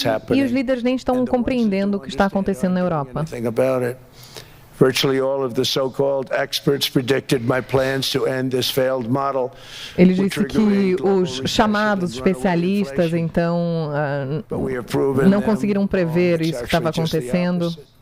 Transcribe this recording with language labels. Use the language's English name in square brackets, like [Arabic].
[Portuguese] E os líderes nem estão compreendendo o que está acontecendo na Europa. [English] Virtually all of the so-called experts predicted my plans to end this failed model. [Portuguese] Ele disse que os chamados especialistas, então, não conseguiram prever isso que estava acontecendo.